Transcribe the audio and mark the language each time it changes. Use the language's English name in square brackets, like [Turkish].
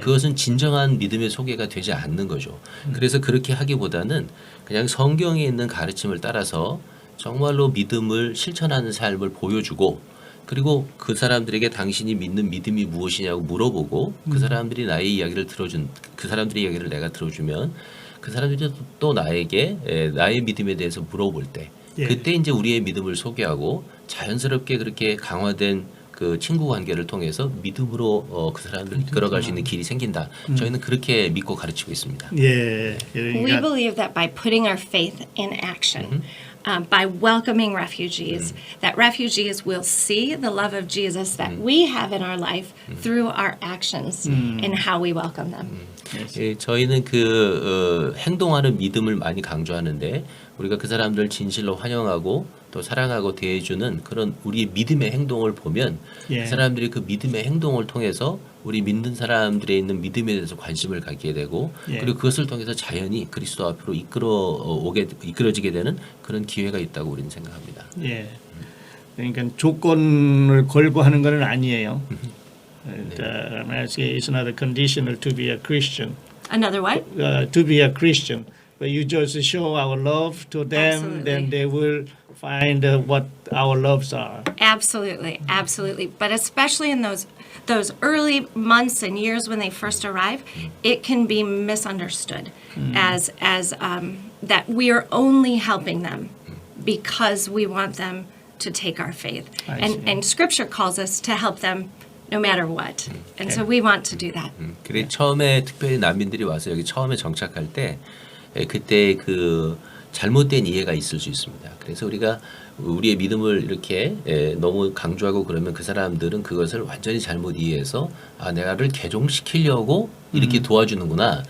[Korean] 그것은 진정한 믿음의 소개가 되지 않는 거죠. 그래서 그렇게 하기보다는 그냥 성경에 있는 가르침을 따라서 정말로 믿음을 실천하는 삶을 보여주고 그리고 그 사람들에게 당신이 믿는 믿음이 무엇이냐고 물어보고 그 사람들이 나의 이야기를 들어준 그 사람들의 이야기를 내가 들어주면 그 사람들이 또 나에게 나의 믿음에 대해서 물어볼 때 예. 그때 이제 우리의 믿음을 소개하고 자연스럽게 그렇게 강화된 그 친구 관계를 통해서 믿음으로 그 사람들을 이끌어갈 수 있는 길이 생긴다. 저희는 그렇게 믿고 가르치고 있습니다. 예. [English] We [Korean] 그러니까 [English] believe that by putting our faith in action, by welcoming refugees, that refugees will see the love of Jesus that we have in our life through our actions and how we welcome them. [Korean] 저희는 그 행동하는 믿음을 많이 강조하는데 우리가 그 사람들 진실로 환영하고 또 사랑하고 대해주는 그런 우리의 믿음의 행동을 보면 예. 그 사람들이 그 믿음의 행동을 통해서 우리 믿는 사람들에 있는 믿음에 대해서 관심을 갖게 되고 예. 그리고 그것을 통해서 자연히 그리스도 앞으로 이끌어지게 되는 그런 기회가 있다고 우리는 생각합니다. 예. 그러니까 조건을 걸고 하는 것은 아니에요. [English] I'm asking, it's not a conditional to be a Christian. Another what? To be a Christian, but you just show our love to them, Absolutely. then they will find what our loves are. Absolutely, absolutely. But especially in those early months and years when they first arrive, it can be misunderstood as that we are only helping them because we want them to take our faith. I see. And Scripture calls us to help them no matter what. And so we want to do that. [Korean] 그래 처음에 특별히 난민들이 와서 여기 처음에 정착할 때 그때 그 잘못된 이해가 있을 수 있습니다. 그래서 우리가 우리의 믿음을 이렇게 너무 강조하고 그러면 그 사람들은 그것을 완전히 잘못 이해해서 내가를 개종시키려고 이렇게 도와주는구나.